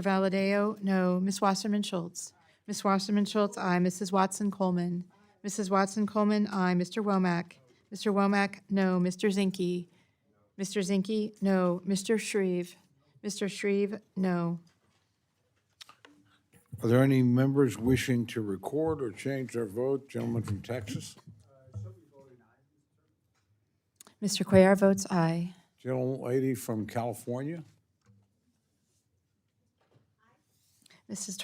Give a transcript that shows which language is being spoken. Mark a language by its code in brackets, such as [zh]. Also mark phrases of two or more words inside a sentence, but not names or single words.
[en] Valadeo, no. Miss Wasserman Schultz. Miss Wasserman Schultz, aye. Mrs. Watson Coleman. Mrs. Watson Coleman, aye. Mr. Womack. Mr. Womack, no. Mr. Zinke. Mr. Zinke, no. Mr. Shreve. Mr. Shreve, no. Are there any members wishing to record or change their vote? Gentleman from Texas. Mr. Cuellar votes aye. Gentlelady from California. Mrs.